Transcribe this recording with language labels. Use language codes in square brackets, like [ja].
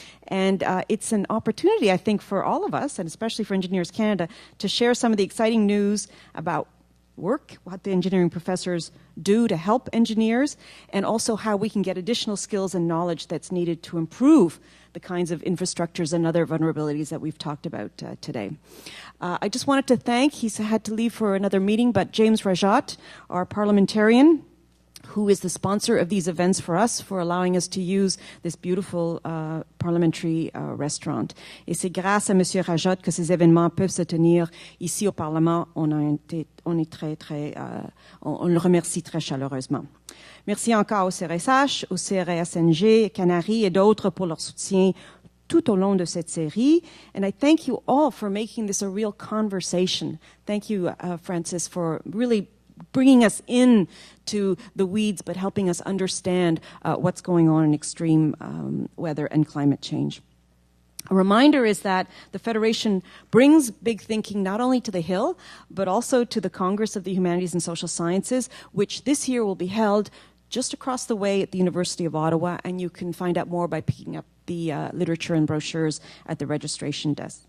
[en] And it's an opportunity, I think, for all of us, and especially for Engineers Canada, to share some of the exciting news about work, what the engineering professors do to help engineers, and also how we can get additional skills and knowledge that's needed to improve the kinds of infrastructures and other vulnerabilities that we've talked about today. I just wanted to thank, he's had to leave for another meeting, but James Rajat, our parliamentarian, who is the sponsor of these events for us, for allowing us to use this beautiful parliamentary restaurant. [fr] Et c'est grâce à Monsieur Rajat que ces événements peuvent se tenir ici au Parlement. On le remercie très chaleureusement. Merci encore au CRSH, au CRSNG, Canaries et d'autres pour leur soutien tout au long de cette série. [en] And I thank you all for making this a real conversation. Thank you, Francis, for really bringing us in to the weeds, but helping us understand what's going on in extreme weather and climate change. A reminder is that the Federation brings big thinking not only to the Hill, but also to the Congress of the Humanities and Social Sciences, which this year will be held just across the way at the University of Ottawa, and you can find out more by picking up the literature and brochures at the registration desk.